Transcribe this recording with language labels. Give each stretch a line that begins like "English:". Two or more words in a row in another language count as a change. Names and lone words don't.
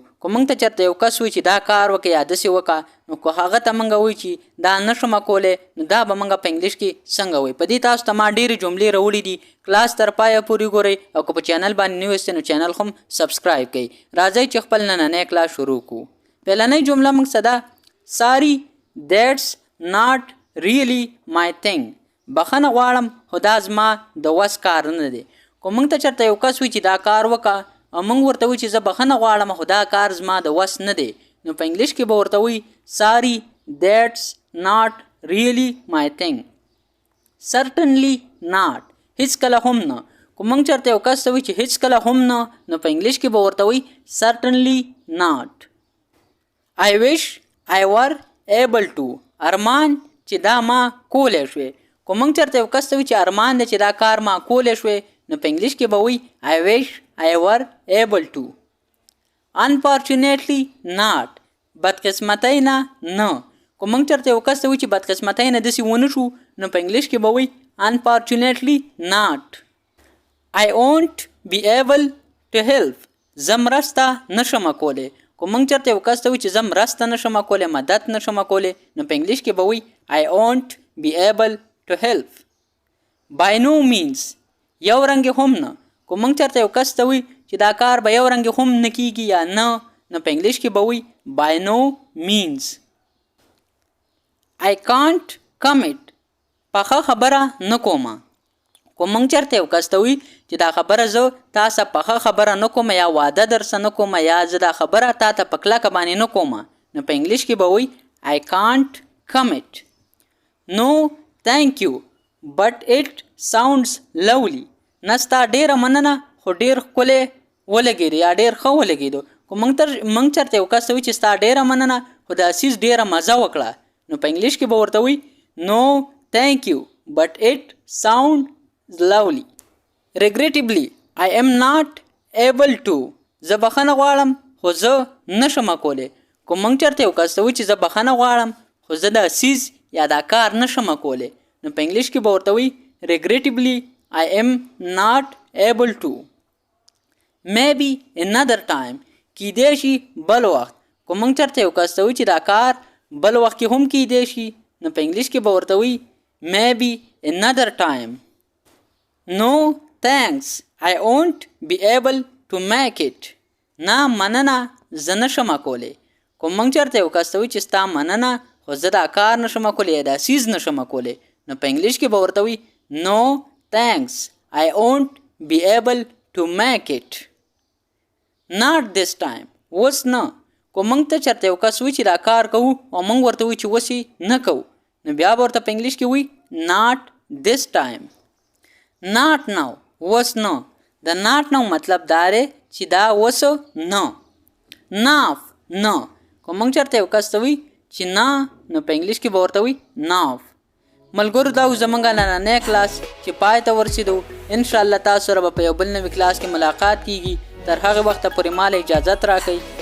Pashto: که موږ ته چېرته یو کس وایي چې دا کار وکړه یا داسې وکړه، نو که هغه ته موږ وایي چې دا نشم کولی، نو دا به موږ په انګلیش کې څنګه وایي. په دې تاسو ته ما ډېرې جملې راوړي دي. کلاس تر پایه پورې ګورئ او که په چینل باندې نوي یاست نو چینل خو هم سبسکرایب کړئ. راځئ چې خپل نننی کلاس شروع کړو. پهلنۍ جمله موږ څه ده؟ ساري
English: That's not really my thing.
Pashto: بخښنه غواړم خو دا زما د وس کار نه دی. که موږ ته چېرته یو کس وایي چې دا کار وکړه او موږ ورته وایو چې زه بخښنه غواړم خو دا کار زما د وس نه دی، نو په انګلیش کې به ورته وایي
English: Sorry, that's not really my thing. Certainly not.
Pashto: هیڅکله هم نه. که موږ چېرته یو کس ته وایي چې هیڅکله هم نه، نو په انګلیش کې به ورته وایي
English: Certainly not. I wish I were able to.
Pashto: ارمان چې دا ما کولی شوې. که موږ چېرته یو کس ته وایي چې ارمان دی چې دا کار ما کولی شوې، نو په انګلیش کې به وایي
English: I wish I were able to. Unfortunately not.
Pashto: بدقسمتۍ نه نه. که موږ چېرته یو کس ته وایي چې بدقسمتۍ نه داسې ونه شو، نو په انګلیش کې به وایي
English: Unfortunately not. I won't be able to help.
Pashto: زه مرسته نشم کولی. که موږ چېرته یو کس ته وایي چې زه مرسته نشم کولی، مدد نشم کولی، نو په انګلیش کې به وایي
English: I won't be able to help. By no means.
Pashto: یو رنګ هم نه. که موږ چېرته یو کس ته وایي چې دا کار به یو رنګ هم نه کیږي یا نه، نو په انګلیش کې به وایي
English: by no means. I can't commit.
Pashto: پخه خبره نه کومه. که موږ چېرته یو کس ته وایي چې دا خبره زه تاسو پخه خبره نه کوم یا واده درسه نه کوم یا زه دا خبره تا ته په کلکه باندې نه کوم، نو په انګلیش کې به وایي
English: I can't commit. No thank you but it sounds lovely.
Pashto: نه ستا ډېره مننه خو ډېر ښکلی ولګېدو یا ډېر ښه ولګېدو. که موږ چېرته یو کس ته وایي چې ستا ډېره مننه خو دا څیز ډېره مزه وکړه، نو په انګلیش کې به ورته وایي
English: No thank you but it sounds lovely. Regrettably, I am not able to.
Pashto: زه بخښنه غواړم خو زه نشم کولی. که موږ چېرته یو کس ته وایي چې زه بخښنه غواړم خو زه دا څیز یا دا کار نشم کولی، نو په انګلیش کې به ورته وایي
English: Regrettably, I am not able to. Maybe another time.
Pashto: کیدای شي بل وخت. که موږ چېرته یو کس ته وایي چې دا کار بل وخت کې هم کیدای شي، نو په انګلیش کې به ورته وایي
English: Maybe another time. No thanks. I won't be able to make it.
Pashto: نه مننه زه نشم کولی. که موږ چېرته یو کس ته وایي چې ستا مننه خو زه دا کار نشم کولی یا دا څیز نشم کولی، نو په انګلیش کې به ورته وایي
English: No thanks. I won't be able to make it. Not this time.
Pashto: اوس نه. که موږ ته چېرته یو کس وایي چې دا کار کوو او موږ ورته وایي چې اوس یې نه کوو، نو بیا به ورته په انګلیش کې وایي
English: Not this time. Not now.
Pashto: اوس نه. د
English: not now
Pashto: مطلب دا دی چې دا اوس نه. Now. نه. که موږ چېرته یو کس ته وایي چې نه، نو په انګلیش کې به ورته وایي now. ملګرو، دا زموږ نننی کلاس چې پای ته ورسېدو. انشاءالله تاسو سره به په یو بل نوي کلاس کې ملاقات کیږي. تر هغه وخته پورې ماله اجازت راکئ.